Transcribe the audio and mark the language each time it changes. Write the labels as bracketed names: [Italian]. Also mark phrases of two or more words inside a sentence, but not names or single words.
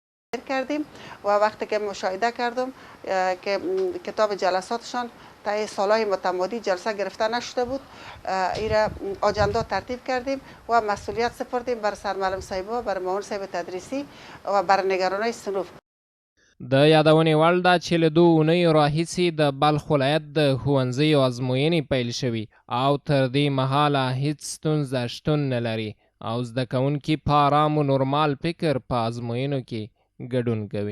[Persian] کردیم و وقتی که مشاهده کردم که کتاب جلساتشان تا سالهای متمادی جلسه گرفته نشده بود، ایرا آجندا ترتیب کردیم و مسئولیت سپردیم بر سرمعلم صاحبا، بر معاون صاحب تدریسی و بر نگرانای صنوف. [Pashto] د یادونې وړ ده چې له 2 اونیو راهیسې د بلخ ولایت د ښوونځیو ازموینې پیل شوي او تر دې مهاله هیڅ ستونزه شتون نه لري او زده کوونکي په ارام و نورمال فکر په ازموینو کې ګډون کوي.